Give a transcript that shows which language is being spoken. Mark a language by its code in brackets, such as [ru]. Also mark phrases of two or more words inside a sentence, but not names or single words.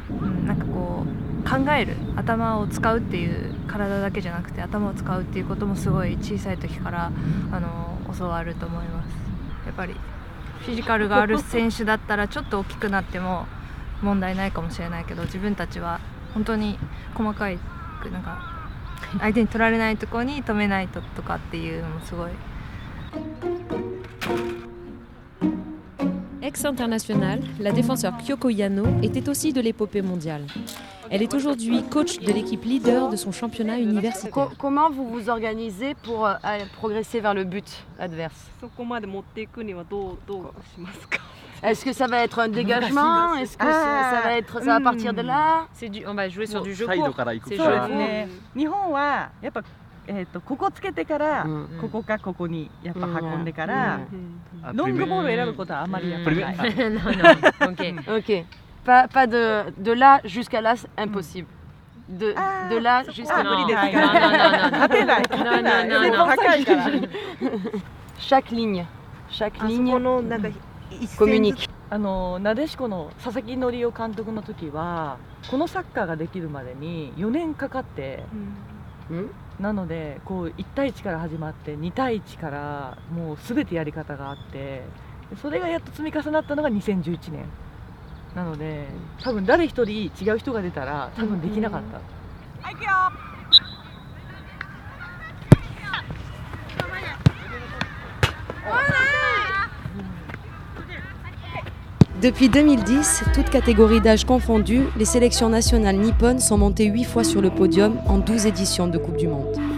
[ja] なんかこう考える、頭を使うっていう体だけじゃなくて頭を使うっていうこともすごい小さい時から教わると思います。やっぱりフィジカルがある選手だったらちょっと大きくなっても問題ないかもしれないけど、自分たちは本当に細かいなんか相手に取られないところに止めないとかっていうのもすごい。 [fr] Ex-internationale, la défenseur Kyoko Yano était aussi de l'épopée mondiale. Elle est aujourd'hui coach de l'équipe leader de son championnat universitaire. Comment vous vous organisez pour progresser vers le but adverse? Est-ce que ça va être un dégagement? Est-ce que ça va partir de là? On va jouer sur du jeu court. C'est jeu court. [ja] 日本はやっぱここつけてからここかここにやっぱ運んでからロングボールを選ぶことはあまりやっぱりない。 [fr] Ok. Pas de là jusqu'à là, c'est impossible. De là jusqu'à là. Chaque ligne communique. [ja] なでしこの佐々木則夫監督の時はこのサッカーができるまでに4年かかって、なのでこう1対1から始まって2対1からもう全てやり方があって、それがやっと積み重なったのが2011年なので、多分誰一人違う人が出たら多分できなかった。はい、行くよ。 [fr] Depuis 2010, toutes catégories d'âge confondues, les sélections nationales nippones sont montées 8 fois sur le podium en 12 éditions de Coupe du Monde.